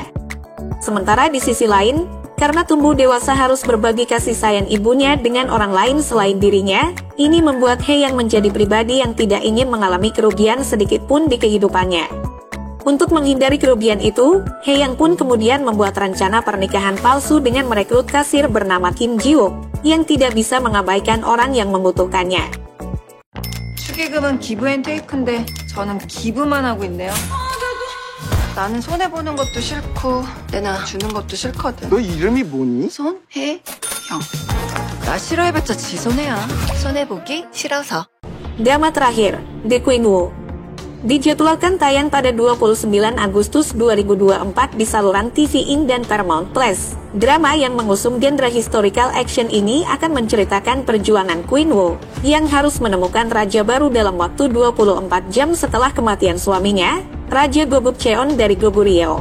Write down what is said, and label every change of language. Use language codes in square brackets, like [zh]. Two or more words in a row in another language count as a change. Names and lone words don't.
[id] Sementara di sisi lain, karena tumbuh dewasa harus berbagi kasih sayang ibunya dengan orang lain selain dirinya, ini membuat Hye-yang menjadi pribadi yang tidak ingin mengalami kerugian sedikit pun di kehidupannya. Untuk menghindari kerugian itu, Hye-yang pun kemudian membuat rencana pernikahan palsu dengan merekrut kasir bernama Kim Ji-wook yang tidak bisa mengabaikan orang yang membutuhkannya. [ko] 축의금은 기브앤테이크인데 저는 기부만 하고 있네요. 나는 손해보는 것도 싫고 내나 주는 것도 싫거든. 너 이름이 뭐니? 손해영. 나 싫어해봤자 지 손해야. 손해보기 싫어서. [id] Drama terakhir, The Queen Wu. Dijadwalkan tayang pada 29 Agustus 2024 di saluran TV In dan Paramount Plus. Drama yang mengusung genre [en] historical action [id] ini akan menceritakan perjuangan Queen Wu yang harus menemukan raja baru dalam waktu 24 jam setelah kematian suaminya, Raja Gobuk Cheon dari Goguryeo.